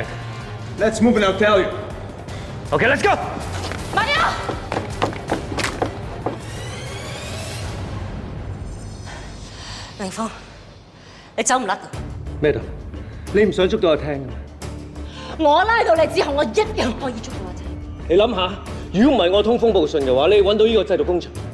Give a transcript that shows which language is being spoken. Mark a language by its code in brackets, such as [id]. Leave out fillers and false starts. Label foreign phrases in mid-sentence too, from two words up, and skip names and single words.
[en] Let's move and I'll tell you. Okay, let's go. [yue] 慢啲啊！凌峰，你走唔甩㗎。咩度？你唔想捉到阿聽㗎？我拉到你之後，我一樣可以捉到阿聽。你諗下，如果唔係我通風報信嘅話，你揾到呢個製毒工場。